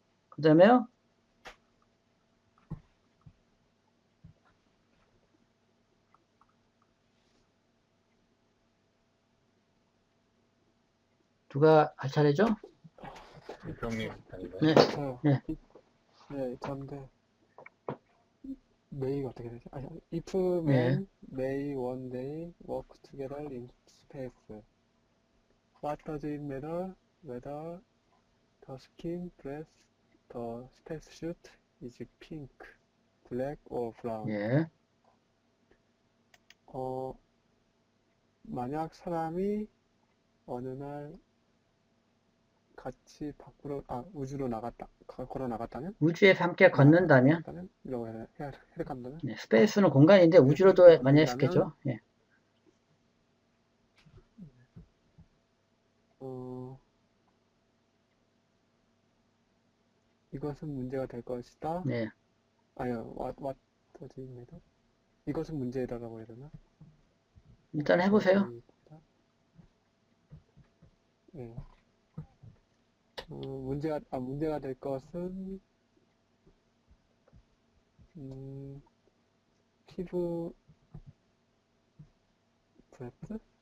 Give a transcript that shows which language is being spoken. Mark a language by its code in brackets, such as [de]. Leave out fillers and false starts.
[ko] 그 다음에 누가 할 차례죠? 대표님 아닌가요? 네. 저요. 네. 네, 전데 메이가 어떻게 되죠? 아니, [en] if [ko] 네. [en] men may one day work together in space, what does it matter whether the skin dress the spacesuit is pink, black or brown? [ko] 예. 만약 사람이 어느 날 같이 우주로 걸어 나갔다면? 우주에서 함께 걷는다면, 이라고 해석한다면? 네, 스페이스는 공간인데 우주로도 많이 해석해죠. 예. 이것은 문제가 될 것이다. 네. 아니요, [en] what does it matter? [ko] 이것은 문제다라고 해야 되나? 일단 해보세요. 네. 문제가 될 것은, 피부, 브레스?